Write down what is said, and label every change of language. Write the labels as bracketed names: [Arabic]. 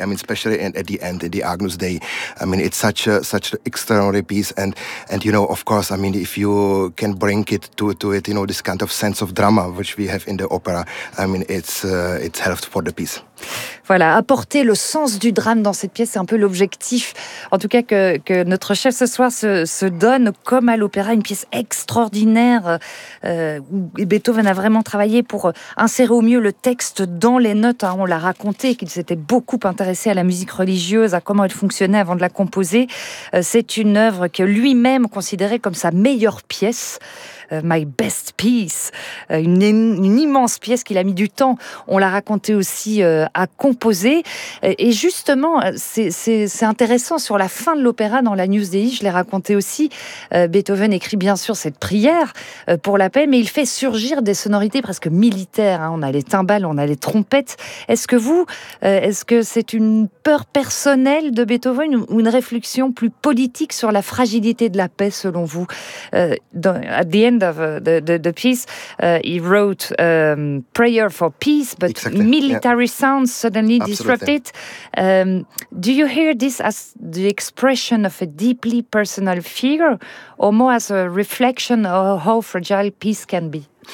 [English] I mean, especially at the end, at the Agnus Dei. I mean, it's such an extraordinary piece. And you know, of course, I mean, if you can bring it to it, you know, this kind of sense of drama which we have in the opera, I mean, it's helped for the piece. [French] Voilà, apporter le sens du drame dans cette pièce, c'est un peu l'objectif, en tout cas que notre chef ce soir se donne, comme à l'opéra, une pièce extraordinaire où Beethoven a vraiment travaillé pour insérer au mieux le texte dans les notes. Hein, on l'a raconté, qu'il s'était beaucoup intéressé à la musique religieuse, à comment elle fonctionnait avant de la composer. C'est une œuvre que lui-même considérait comme sa meilleure pièce. [English] My best piece, [French] une immense pièce qu'il a mis du temps, on l'a raconté aussi, à composer. Et justement, c'est intéressant, sur la fin de l'opéra, dans la News Dei, je l'ai raconté aussi, Beethoven écrit bien sûr cette prière pour la paix, mais il fait surgir des sonorités presque militaires. Hein. On a les timbales, on a les trompettes. Est-ce que c'est une peur personnelle de Beethoven ou une réflexion plus politique sur la fragilité de la paix, selon vous? [English] At the end of the piece, he wrote prayer for peace, but exactly, military sound sound suddenly disrupted. Do you hear this as the expression of a deeply personal fear, or more as a reflection of how fragile peace can be?